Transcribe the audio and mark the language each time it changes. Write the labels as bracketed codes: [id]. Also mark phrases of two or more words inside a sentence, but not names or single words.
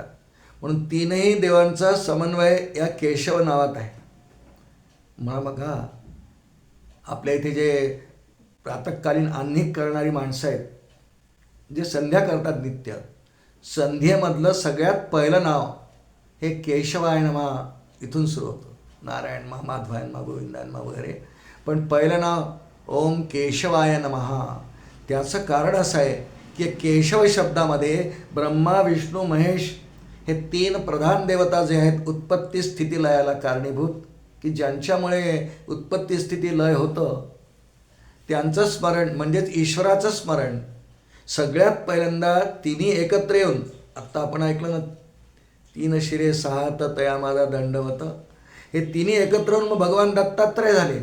[mr] म्हणून 3ही देवांचा समन्वय या केशव नावात आहे. म्हणा बघा, आपल्या इथे जे प्रातःकालीन आन्निक करणारी माणसं आहेत, जे संध्या करतात नित्य, संध्येमधलं सगळ्यात पहिलं नाव हे [sa] केशवाय नमः [mr] इथून सुरू होतं. [sa] नारायण मा, माधवाय मा, गोविंदाय मा [mr] वगैरे, पण पहिलं नाव [sa] ओम केशवाय नमः. [mr] त्याचं कारण असं आहे की केशव शब्दामध्ये ब्रह्मा विष्णू महेश हे 3 प्रधान देवता जे आहेत उत्पत्ती स्थिती लयाला कारणीभूत, की ज्यांच्यामुळे उत्पत्ती स्थिती लय होतं त्यांचं स्मरण म्हणजेच ईश्वराचं स्मरण सगळ्यात पहिल्यांदा तिन्ही एकत्र येऊन, आत्ता आपण ऐकलं ना, 3 शिरे 6 हात तया माझा दंडवत, हे तिन्ही एकत्र येऊन मग भगवान दत्तात्रय झाले.